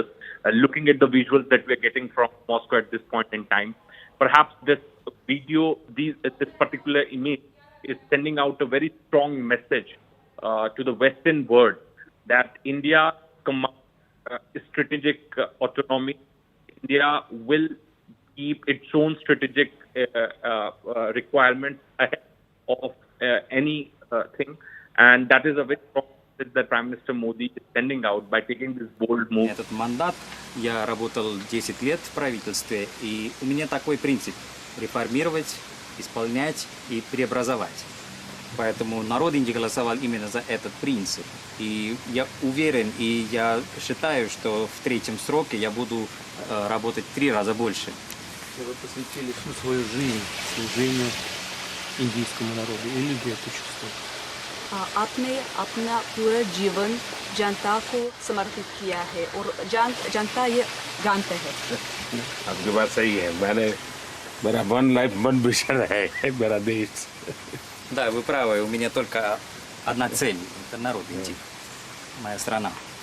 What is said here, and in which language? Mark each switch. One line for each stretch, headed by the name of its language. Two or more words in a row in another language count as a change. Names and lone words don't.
English: Looking at the visuals that we're getting from Moscow at this point in time, perhaps this video, this particular image is sending out a very strong message to the Western world that India commands strategic autonomy. India will keep its own strategic requirements ahead of any thing, and that is a very strong message that Prime Minister Modi is sending out by taking this bold move.
Russian: Этот мандат, я работал 10 лет в правительстве, и у меня такой принцип – реформировать, исполнять и преобразовать. Поэтому народ Индии голосовал именно за этот принцип. И я уверен, и я считаю, что в третьем сроке я буду работать в 3 раза больше. Вы посвятили всю свою жизнь служению индийскому народу, и люди это чувствуют.
Hindi: आपने अपना पूरा जीवन जनता को समर्पित किया है और जनता ये जानते हैं. आपकी बात सही है. मेरा
English: one life one vision
Hindi: है मेरा देश.
Russian: Да, вы правы, у меня только одна цель – это народ Индии, моя страна.